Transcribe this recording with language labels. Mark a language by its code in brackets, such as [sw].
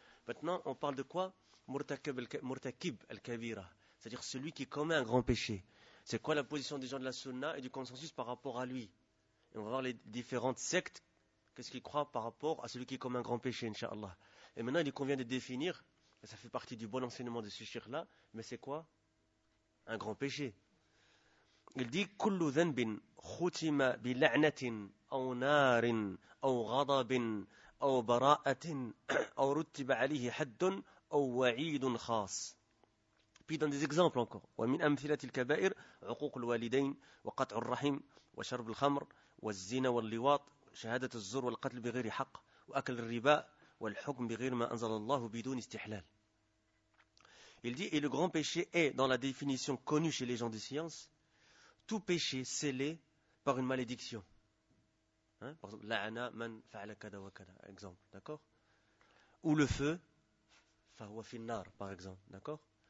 [fr] Maintenant, on parle de quoi? Murtakib al-Kabira, c'est-à-dire celui qui commet un grand péché. C'est quoi la position des gens de la sunna et du consensus par rapport à lui? Et on va voir les différentes sectes, qu'est-ce qu'ils croient par rapport à celui qui commet un grand péché, inshallah. Et maintenant, il convient de définir, et ça fait partie du bon enseignement de ce shir-là, mais c'est quoi? Un grand péché. Il dit: [ar] كل ذنب ختم بلعنة أو نار أو غضب أو براءة أو رتب عليه حد أو وعيد خاص. [fr] Puis dans des exemples encore. [ar] ومن أمثلة الكبائر عقوق الوالدين وقطع الرحم وشرب الخمر والزنا واللواط شهادة الزور والقتل بغير حق وأكل الربا والحكم بغير ما أنزل الله بدون استحلال. [fr] Il dit: et le grand péché est, dans la définition connue chez les gens de science, tout péché scellé par une malédiction. Hein? Par exemple, [ar] la'ana man fa'ala kada wa kada. [fr] Exemple, d'accord? Ou le feu, [ar] fa'wa finnar, [fr] par exemple, d'accord?